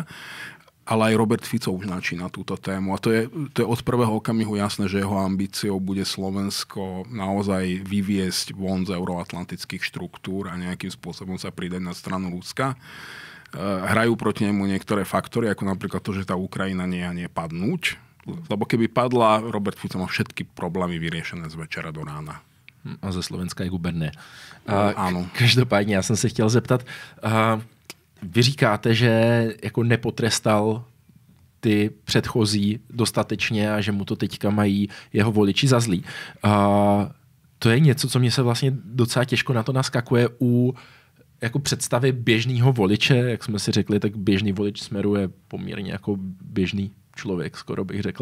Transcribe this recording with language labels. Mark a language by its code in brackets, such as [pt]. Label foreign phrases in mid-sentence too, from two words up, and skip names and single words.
[sk] Ale aj Robert Fico už načína túto tému. A to je od prvého okamihu jasné, že jeho ambíciou bude Slovensko naozaj vyviesť von z euroatlantických štruktúr a nejakým spôsobom sa pridať na stranu Ruska. Hrajú proti nemu niektoré faktory, ako napríklad to, že tá Ukrajina nie je padnúť. Lebo keby padla, Robert Fico má všetky problémy vyriešené z večera do rána. A ze Slovenska je guberné. Áno. [cs] Každopádně, já jsem se chtěl zeptat, vy říkáte, že jako nepotrestal ty předchozí dostatečně a že mu to teďka mají jeho voliči za zlý. To je něco, co mě se vlastně docela těžko na to naskakuje u jako představy běžného voliče, jak jsme si řekli, tak běžný volič Smeru je poměrně jako běžný člověk, skoro bych řekl.